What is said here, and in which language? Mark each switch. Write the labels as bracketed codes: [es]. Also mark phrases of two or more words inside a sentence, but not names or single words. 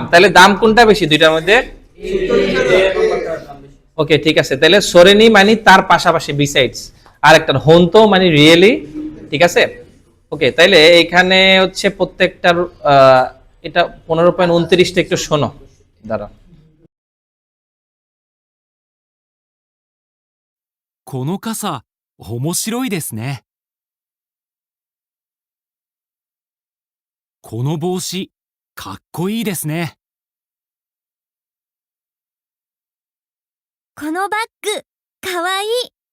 [bn] তাহলে দাম কোনটা বেশি দুইটার মধ্যে? ওকে ঠিক আছে। তাহলে সোরেনি মানে তার পাশাপাশি, বিসাইডস। আর একটা হোনতো মানে রিয়েলি, ঠিক আছে। ওকে, তাইলে এখানে হচ্ছে প্রত্যেকটার এটা 15.29টা একটু শোনো, দাঁড়া। [ja] この傘面白いですね。この帽子かっこいいですね。このバッグかわいい。